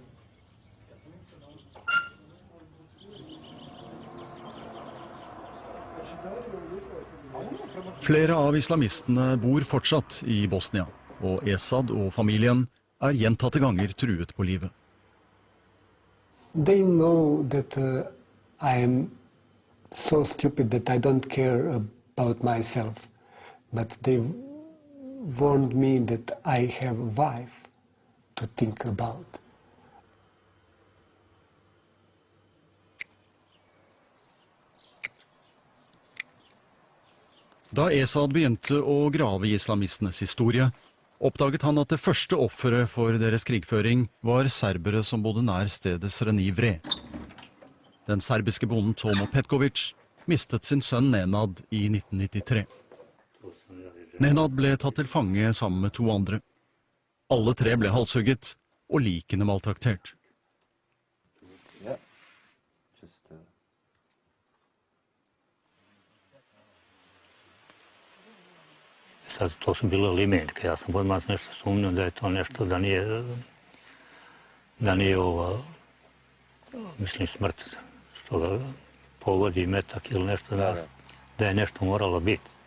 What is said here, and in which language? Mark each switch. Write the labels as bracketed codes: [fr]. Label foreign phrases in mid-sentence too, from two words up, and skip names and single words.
[no] Flere av islamistene bor fortsatt i Bosnia, og Esad og familien er gjentatte ganger truet på livet. [en] They know that I am so stupid that I don't care about myself, but they warned me that I have a wife to think about. [no] Da Esad begynte å grave i islamistenes historie, oppdaget han at det første offeret for deres krigføring var serbere som bodde nær stedet Srenivre. Den serbiske bonden Tomo Petkovic mistet sin sønn Nenad i 1993. Nenad ble tatt til fange sammen med 2 andre. Alle 3 ble halshugget og likene maltraktert. [bs] Sad to su bile limenke, ja sam odmah nešto sumnio da je to nešto, da nije mislim smrt, što ga pogodi metak ili nešto, da je nešto moralo biti.